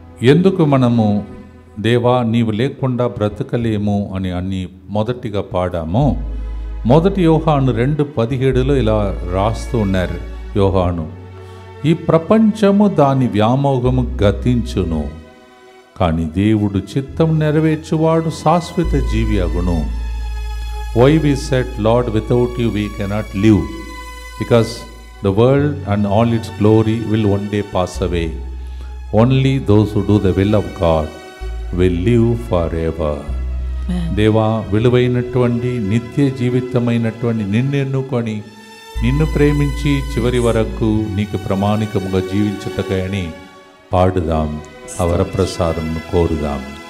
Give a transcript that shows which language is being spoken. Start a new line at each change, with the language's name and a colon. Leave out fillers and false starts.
Telugu: ఎందుకు మనము దేవా నీవు లేకుండా బ్రతకలేము అని మొదటిగా పాడాము. మొదటి యోహాను 2:17 ఇలా రాస్తూ ఉన్నారు యోహాను, ఈ ప్రపంచము దాని వ్యామోహము గతించును, కానీ దేవుడు చిత్తం నెరవేర్చువాడు శాశ్వత జీవి అగును.
English: Why we said, Lord, without you we cannot live, because the world and all its glory will one day pass away. Only those who do the will of God will live forever.
Telugu: దేవా, విలువైనటువంటి నిత్య జీవితమైనటువంటి నిన్ను ఎన్నుకొని నిన్ను ప్రేమించి చివరి వరకు నీకు ప్రామాణికముగా జీవించుటకై అని పాడుదాం, ఆ వరప్రసాదమును కోరుదాం.